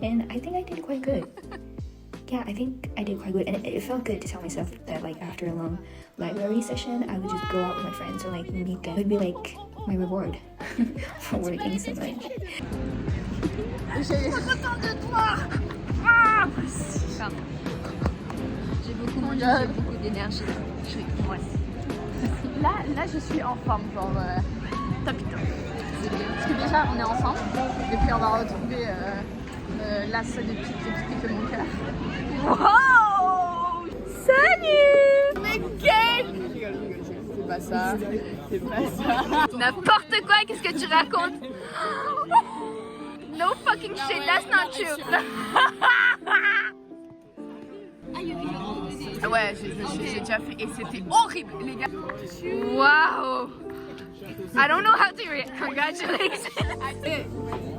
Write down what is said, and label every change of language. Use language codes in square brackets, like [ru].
[en] And I think I did quite good. Yeah, I think I did quite good. And it felt good to tell myself that like after a long library session, I would just go out with my friends or like meet them. It would be like my reward for working so much. [fr] beaucoup manger, j'ai beaucoup d'énergie. Ouais. Là, je suis en forme, genre top. Parce que déjà, on est ensemble, et puis on va retrouver la seule de pique qui pique mon cœur. Wow! Salut! Mais quel... C'est pas ça, c'est pas ça. N'importe quoi, qu'est-ce que tu racontes? [en] No fucking shit, that's not true. [fr] Ouais, j'ai déjà fait et c'était horrible, les gars. [en] Wow! I don't know how to react. Congratulations.